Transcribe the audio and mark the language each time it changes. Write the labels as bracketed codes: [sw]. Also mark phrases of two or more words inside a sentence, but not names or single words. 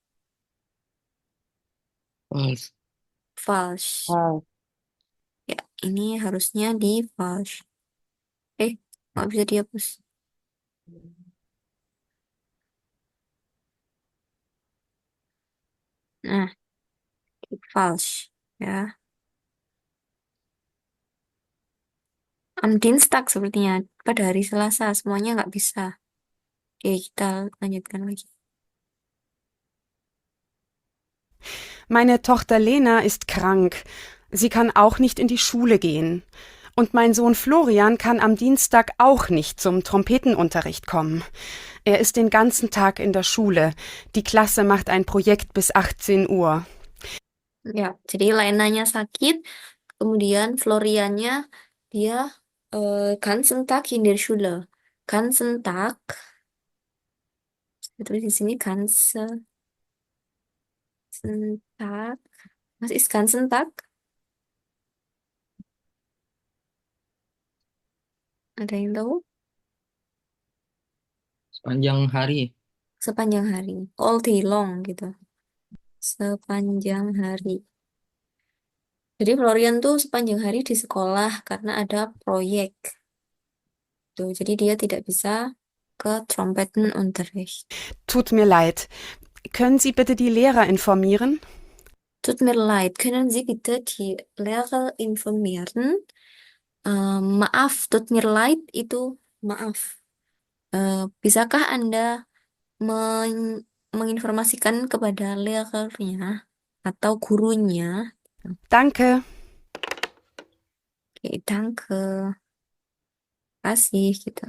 [en] False. [de] Falsch. Ah, [id] Ya, ini harusnya di falsch. Nggak bisa dihapus. Nah, di falsch. Ya. [de] Am Dienstag sepertinya. [id] Pada hari Selasa. Semuanya nggak bisa. Oke, kita lanjutkan lagi. [de] Meine Tochter Lena ist krank. Sie kann auch nicht in die Schule gehen. Und mein Sohn Florian kann am Dienstag auch nicht zum Trompetenunterricht kommen. Er ist den ganzen Tag in der Schule. Die Klasse macht ein Projekt bis 18 Uhr. [id] Ya, jadi Lenanya sakit. Kemudian Floriannya dia [de] ganzen Tag in der Schule. Ganzen Tag. [id] Itu di sini [de] ganzen Tag. Was ist ganzen Tag? [id] Ada yang tahu? Sepanjang hari. Sepanjang hari. [en] All day long [id] gitu. Sepanjang hari. Jadi Florian tuh sepanjang hari di sekolah karena ada proyek. Tuh, jadi dia tidak bisa ke Trompetenunterricht. [de] Tut mir leid. Können Sie bitte die Lehrer informieren? Tut mir leid, können Sie bitte die Lehrer informieren? [id] Maaf, [de] tut mir leid [id] itu maaf. Bisakah Anda menginformasikan kepada lehernya atau gurunya? [de] Danke. [id] Oke, danke. Kasih gitu.